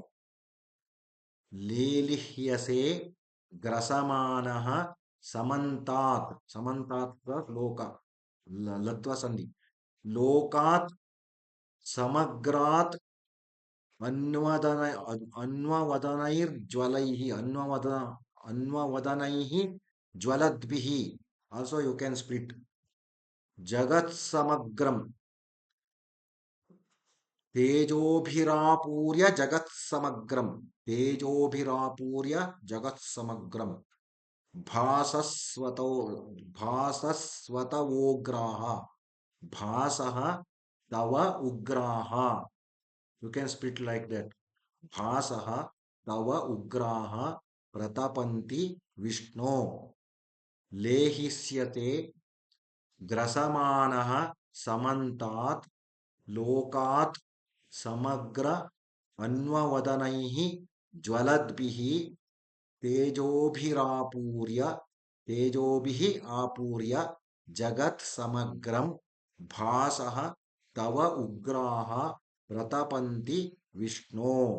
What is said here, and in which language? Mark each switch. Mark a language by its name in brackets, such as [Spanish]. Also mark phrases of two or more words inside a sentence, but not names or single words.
[Sanskrit] ಲೇಲಿಹ್ಯಸೆ ಗ್ರಸಮಾನಃ ಸಮಂತಾತ್, ಸಮಂತಾತ್ ಲೋಕ ಲತ್ವ ಸಂಧಿ, ಲೋಕಾತ್ ಸಮಗ್ರಾತ್ ಅನ್ವವದನೈರ್ಜ್ವಲೈಃ ಅನ್ವವದನೈಃ ಜ್ವಲದ್ಭಿಃ. [English] also you can split. [Sanskrit] ಜಗತ್ಸಮಗ್ರಂ ತೇಜೋಭಿರಾಪೂರ್ಯ ಜಗತ್ಸಮಗ್ರಂ, ತೇಜೋಭಿರಾಪೂರ್ಯ ಜಗತ್ಸಮಗ್ರಂ. भासस्वतो भासस्वतवोग्राः भासः तव उग्राः. [English] You can split like that. [Sanskrit] भासः तव उग्राः प्रतपन्ति विष्णो. लेहिष्यते ग्रसमानः समन्तात् लोकात् समग्र अन्ववदनैः ज्वलद्भिः तेजोभिरापूर्य तेजोभिः आपूर्य जगत् समग्रं भासः तव उग्राः प्रतपन्ति विष्णो.